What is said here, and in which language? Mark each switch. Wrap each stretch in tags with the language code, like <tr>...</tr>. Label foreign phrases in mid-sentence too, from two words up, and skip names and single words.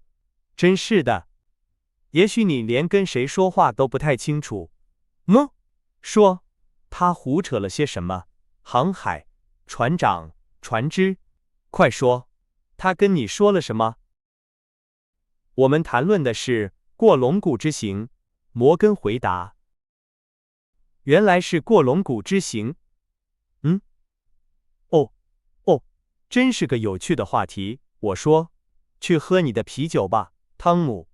<zh>真是的。也許你連跟誰說話都不太清楚。”“說，他胡扯了些什麼？航海，船長，船只，快說，他跟你說了什麼？”“我們談論的是過龍谷之行。” 摩根回答。“原來是過龍谷之行。哦，真是個有趣的話題。” 我說，“去喝你的啤酒吧，湯姆。”</zh>